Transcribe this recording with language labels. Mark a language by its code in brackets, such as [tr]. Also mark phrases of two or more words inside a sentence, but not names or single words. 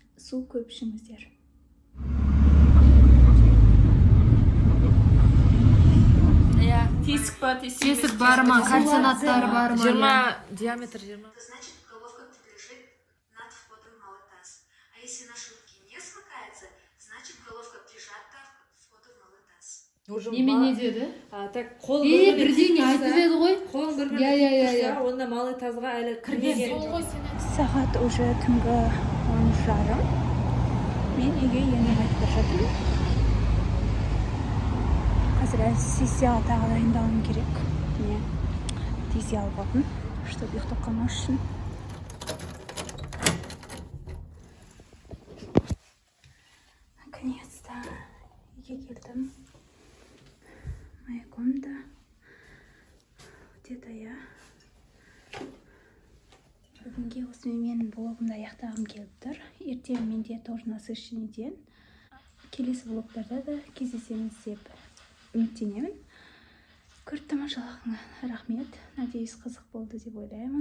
[kk] су көп ішіңіздер. Тесік бар ма, кальцинаттар бар ма? 20 диаметр 20. [ru] Значит, головка лежит над входом в малый таз. А если на шутке не смыкается, значит, головка прижата к входу в малый таз. [kk] Немене деді? Так, қол Бірдеңе айтып еді ғой. қолың бір-біріне онда малый тазға әлі кірмеген. Сағат уже түнгі 10:30. Мен үйге енді қайтып бара жатырмын. Қазір сессияға тағы дайындалуым керек. Міне тез алып алдым, чтобы ұйықтап қалмас үшін. Наконец-то үйге келдім. [ru] Моя комната. Где-то я. [kk] Бүгінге осымен мен блогымды аяқтағым келіп тұр. Ертең менде [ru] тоже насыщенный. [kk] Келесі блогтарда да кездесеміз деп үміттенемін. Көріп тамашалағыңа рахмет. Надеюсь, қызық болды деп ойлаймын.